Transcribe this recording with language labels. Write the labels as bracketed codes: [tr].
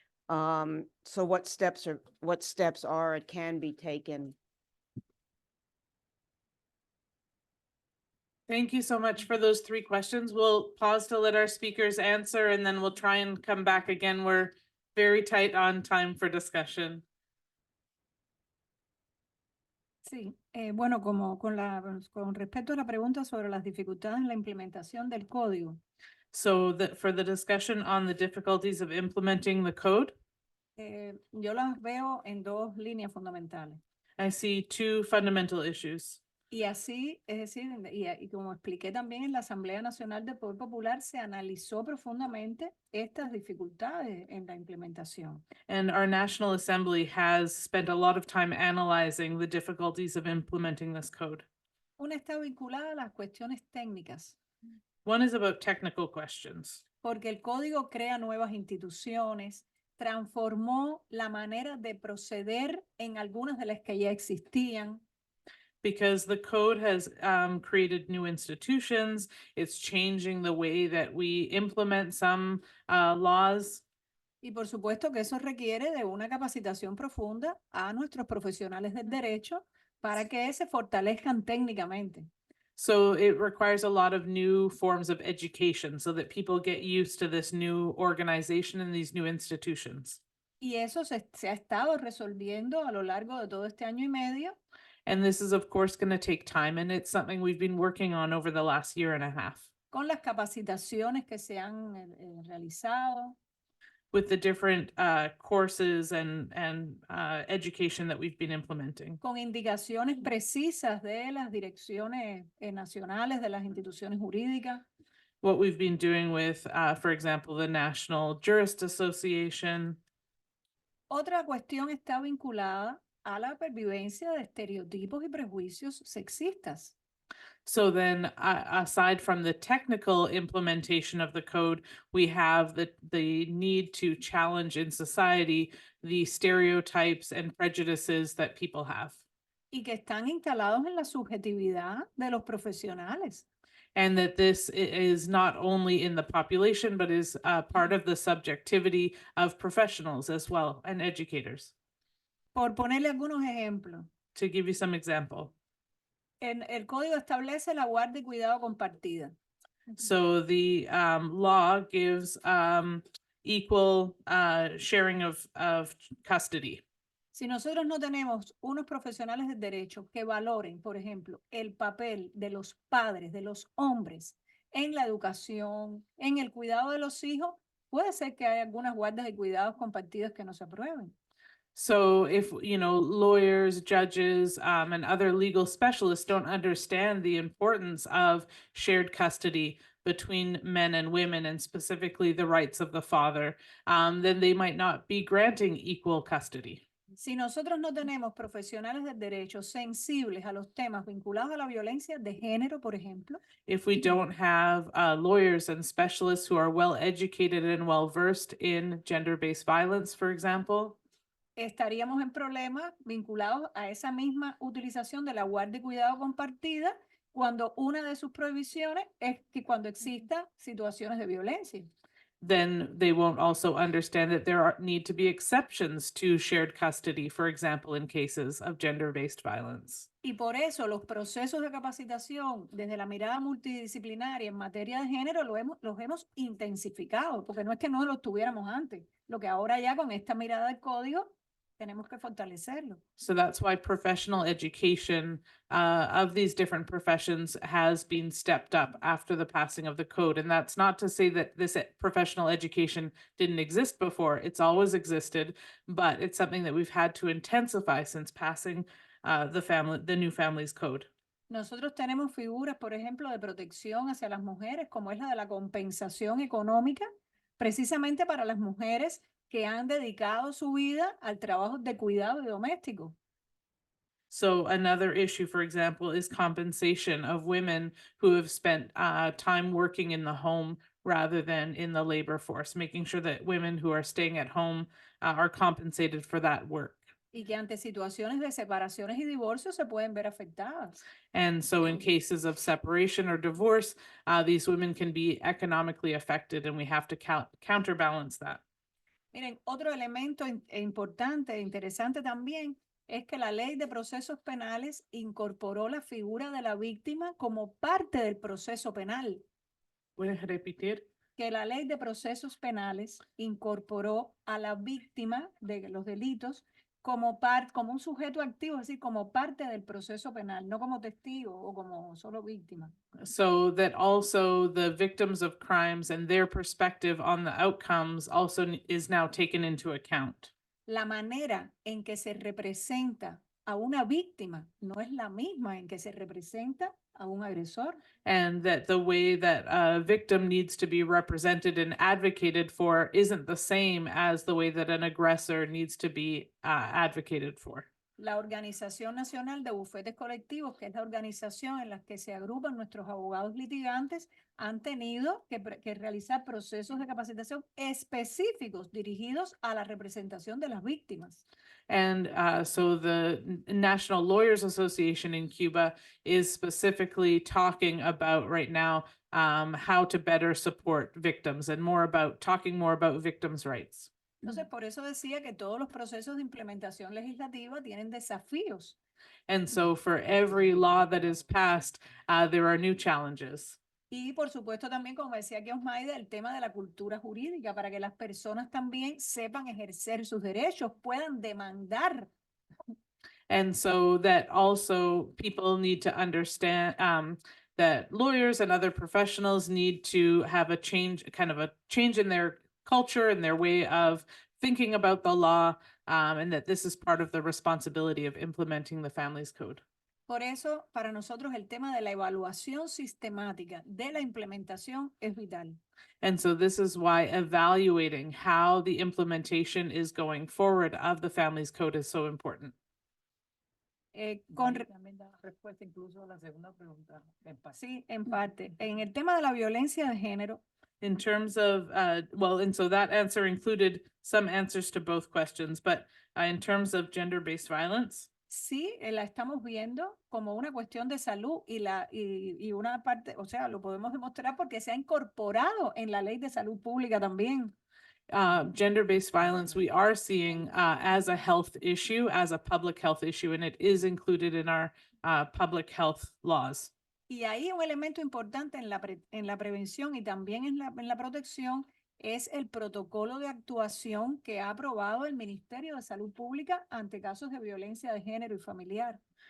[en] So what steps are or can be taken? Thank you so much for those 3 questions. We'll pause to let our speakers answer, and then we'll try and come back again. We're very tight on time for discussion. [es] Sí, bueno, con respecto a la pregunta sobre las dificultades en la implementación del código, [en] So for the discussion on the difficulties of implementing the code, [es] yo las veo en 2 líneas fundamentales. [en] I see 2 fundamental issues. [es] Y así, es decir, y como expliqué también en la Asamblea Nacional del Poder Popular, se analizó profundamente estas dificultades en la implementación. [en] And our National Assembly has spent a lot of time analyzing the difficulties of implementing this code. [es] Una está vinculada a las cuestiones técnicas. [en] One is about technical questions. [es] Porque el código crea nuevas instituciones, transformó la manera de proceder en algunas de las que ya existían. [en] Because the code has created new institutions, it's changing the way that we implement some laws. [es] Y por supuesto que eso requiere de una capacitación profunda a nuestros profesionales del derecho para que se fortalezcan técnicamente. [en] So it requires a lot of new forms of education so that people get used to this new organization and these new institutions. [es] Y eso se ha estado resolviendo a lo largo de todo este año y medio. [en] And this is, of course, going to take time, and it's something we've been working on over the last 1.5 years. [es] Con las capacitaciones que se han realizado. [en] With the different courses and education that we've been implementing. [es] Con indicaciones precisas de las direcciones nacionales de las instituciones jurídicas. [en] What we've been doing with, for example, the National Jurists Association. [es] Otra cuestión está vinculada a la pervivencia de estereotipos y prejuicios sexistas. [en] So then, aside from the technical implementation of the code, we have the need to challenge in society the stereotypes and prejudices that people have. [es] Y que están instalados en la subjetividad de los profesionales. [en] And that this is not only in the population, but is part of the subjectivity of professionals as well and educators. [es] Por ponerle algunos ejemplos, [en] To give you some example. [es] el código establece la guardia y cuidado compartida. [en] So the law gives equal sharing of custody. [es] Si nosotros no tenemos unos profesionales del derecho que valoren, por ejemplo, el papel de los padres, de los hombres en la educación, en el cuidado de los hijos, puede ser que haya algunas guardas y cuidados compartidos que no se aprueben. [en] So if, lawyers, judges, and other legal specialists don't understand the importance of shared custody between men and women, and specifically the rights of the father, then they might not be granting equal custody. [es] Si nosotros no tenemos profesionales del derecho sensibles a los temas vinculados a la violencia de género, por ejemplo, [en] If we don't have lawyers and specialists who are well educated and well versed in gender-based violence, for example, [es] estaríamos en problemas vinculados a esa misma utilización de la guardia y cuidado compartida cuando una de sus prohibiciones es que cuando exista situaciones de violencia. [en] then they won't also understand that there need to be exceptions to shared custody, for example, in cases of gender-based violence. [es] Y por eso los procesos de capacitación desde la mirada multidisciplinaria en materia de género los hemos intensificado, porque no es que no los tuviéramos antes, lo que ahora ya con esta mirada del código tenemos que fortalecerlo. [en] So that's why professional education of these different professions has been stepped up after the passing of the code. And that's not to say that this professional education didn't exist before. It's always existed, but it's something that we've had to intensify since passing the new families code. [es] Nosotros tenemos figuras, por ejemplo, de protección hacia las mujeres, como es la de la compensación económica, precisamente para las mujeres que han dedicado su vida al trabajo de cuidado y doméstico. [en] So another issue, for example, is compensation of women who have spent time working in the home rather than in the labor force, making sure that women who are staying at home are compensated for that work. [es] Y que ante situaciones de separaciones y divorcios se pueden ver afectadas. [en] And so in cases of separation or divorce, these women can be economically affected, and we have to counterbalance that. [es] Miren, otro elemento importante e interesante también es que la Ley de Procesos Penales incorporó la figura de la víctima como parte del proceso penal. ¿Puedes repetir? Que la Ley de Procesos Penales incorporó a la víctima de los delitos como un sujeto activo, es decir, como parte del proceso penal, no como testigo o como solo víctima. [en] So that also the victims of crimes and their perspective on the outcomes also is now taken into account. [es] La manera en que se representa a una víctima no es la misma en que se representa a un agresor. [en] And that the way that a victim needs to be represented and advocated for isn't the same as the way that an aggressor needs to be advocated for. [es] La Organización Nacional de Bufetes Colectivos, que es la organización en la que se agrupan nuestros abogados litigantes, han tenido que realizar procesos de capacitación específicos dirigidos a la representación de las víctimas. [en] And so the National Lawyers Association in Cuba is specifically talking about right now how to better support victims and talking more about victims' rights. [es] Entonces, por eso decía que todos los procesos de implementación legislativa tienen desafíos. [en] And so for every law that is passed, there are new challenges. [es] Y por supuesto también, como decía aquí Osmayda, el tema de la cultura jurídica, para que las personas también sepan ejercer sus derechos, puedan demandar. [en] And so that also people need to understand that lawyers and other professionals need to have a change in their culture and their way of thinking about the law, and that this is part of the responsibility of implementing the Families Code. [es] Por eso, para nosotros el tema de la evaluación sistemática de la implementación es vital. [en] And so this is why evaluating how the implementation is going forward of the Families Code is so important. [es] También da respuesta incluso a la segunda pregunta. Sí, en parte. En el tema de la violencia de género, [en] In terms of, and so that answer included some answers to both questions, but in terms of gender-based violence, [es] sí la estamos viendo como una cuestión de salud y una parte, o sea, lo podemos demostrar porque se ha incorporado en la ley de salud pública también. [en] Gender-based violence, we are seeing as a health issue, as a public health issue, and it is included in our public health laws. [es] Y ahí un elemento importante en la prevención y también en la protección es el protocolo de actuación que ha aprobado el Ministerio de Salud Pública ante casos de violencia de género y familiar.